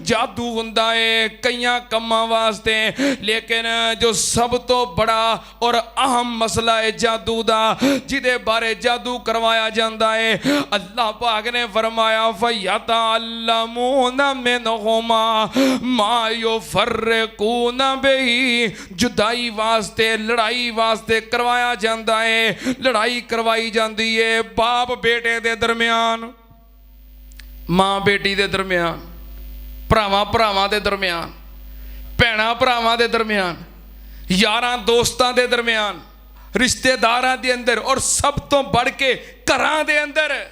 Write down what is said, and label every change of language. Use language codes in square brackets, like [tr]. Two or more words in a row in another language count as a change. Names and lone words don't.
[pa] جادو ہندا ہے کئیاں کماں واسطے، لیکن جو سب توں بڑا اور اہم مسئلہ ہے جادو دا، جدے بارے جادو کروایا جاندا ہے، اللہ پاک نے فرمایا [ar] فيتعلمون منهما ما يفرقون به. [pa] جدائی واسطے، لڑائی واسطے کروایا جاندا ہے. لڑائی کروائی جاتی ہے باپ بیٹے دے درمیان، ماں بیٹی دے درمیان، بھراواں بھراواں دے درمیان، بھیناں بھراواں دے درمیان، یاراں دوستاں دے درمیان، رشتہ داراں دے اندر، اور سب توں ودھ کے گھراں دے اندر.